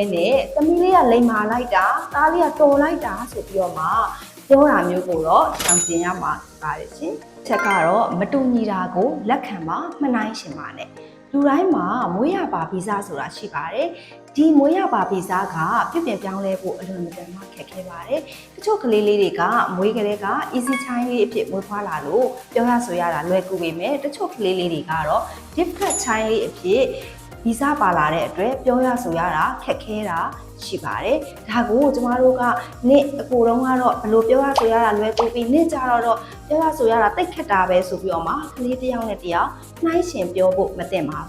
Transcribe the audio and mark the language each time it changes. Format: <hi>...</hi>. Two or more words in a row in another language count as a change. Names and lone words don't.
<my>နဲ့သမီးလေးကလိမ်မာလိုက်တာသားလေးကတော်လိုက်တာဆိုပြီးတော့မှပြောတာမျိုးကိုတော့ရှောင်ကျဉ်ရမှာဖြစ်ပါတယ်ရှင်ချက်ကတော့ မတူညီတာကိုလက်ခံပါမနှိုင်းရှင်ပါနဲ့လူတိုင်းမှာမွေးရပါဗီဇဆိုတာရှိပါတယ်ဒီမွေးရပါဗီဇကပြုပြင်ပြောင်းလဲဖို့အလွန်မတန်မှခက်ခဲပါတယ်တချို့ကလေးလေးတွေကမွေးကလေးက</my> <en>easy child</en> <my>လေးအဖြစ်မွေးဖွားလာလို့ပြောရဆိုရတာလွယ်ကူပေမဲ့တချို့ကလေးလေးတွေကတော့</my> <en>difficult child</en> <my>လေးအဖြစ်ဗီဇပါလာတဲ့အတွက်ပြောရဆိုရတာခက်ခဲတာရှိပါတယ်ဒါကိုကျမ တို့ကနေ့အကိုတုံးကတော့ဘယ်လိုပြောရဆိုရတာလွယ်ကူပြီးနေ့ကြတော့ပြောရဆိုရတာတိတ်ခက်တာပဲဆိုပြီးတော့မှကလေးတစ်ယောက်နဲ့တစ်ယောက်နှိုင်းရှင်ပြောဖို့မသင့်ပါ</my>